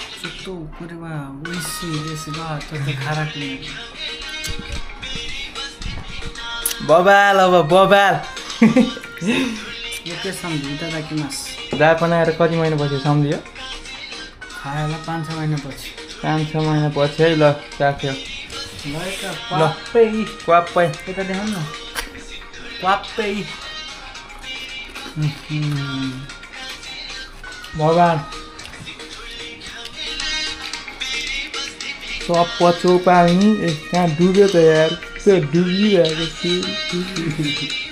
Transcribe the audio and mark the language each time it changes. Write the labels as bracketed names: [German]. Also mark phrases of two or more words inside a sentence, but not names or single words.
[Japanese] ちょっとこれは美味しいですがちょっと辛くない [Nepali] बबाल अब बबाल ओके सम्झी いただきます दा बनाएर कति महिनापछि सम्झियो खाएर 5-6 महिनापछि 5-6 महिनापछि है ल राख्यो ल त क्वाप्पै क्वाप्पै यता देखाउनु न क्वाप्पै बबाल सब पछौ पानी कहाँ डुब्यो त यार त्यो डुबिरहेको छु